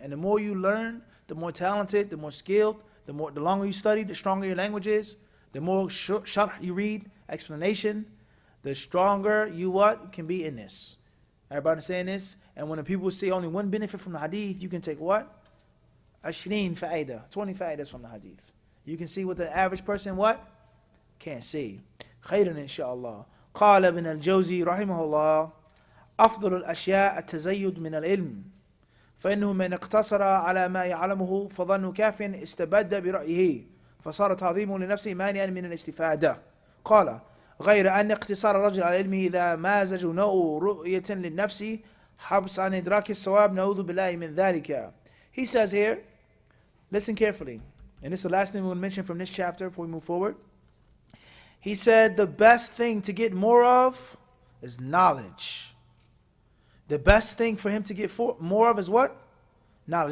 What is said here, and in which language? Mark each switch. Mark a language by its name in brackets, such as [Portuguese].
[English] And the more you learn, the more talented, the more skilled, the longer you study, the stronger your language is, the more sharh you read, explanation, the stronger you what can be in this. Everybody understand this? And when the people say only one benefit from the hadith, you can take what? 20 fa'idah from the hadith. You can see what the average person what? Can't see. [Arabic] خيرا إن شاء الله. قال ابن الجوزي رحمه الله أفضل الأشياء التزيد من العلم فإنه من اقتصر على ما يعلمه فظن كاف استبد برأيه فصار تعظيمه لنفسه مانعا من الاستفادة. قال غير أن اقتصار الرجل على علمه إذا مازج نوع رؤية للنفس حبس عن إدراك الصواب نعوذ بالله من ذلك. [English] He says here, listen carefully, and this is the last thing we will mention from this chapter before we move forward. He said the best thing to get more of is knowledge. The best thing for him to get more of is what? Knowledge.